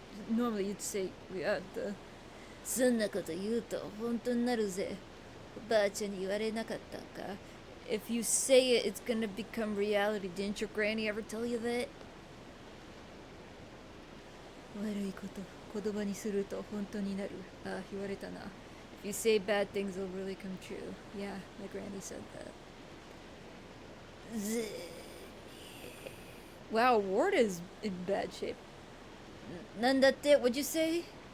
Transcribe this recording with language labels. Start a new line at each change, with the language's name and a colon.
English: Normally you'd say we had the.
Japanese: そんなこと言うと本当になるぜ。おばあちゃんに言われなかったか。
English: If you say it, it's gonna become reality. Didn't your granny ever tell you that?
Japanese: 悪いこと言葉にすると本当になる。あ、言われたな。
English: If you say bad things, they'll really come true. Yeah, my granny said that. Wow, Ward is in bad shape.
Japanese: なんだって
English: What'd you say?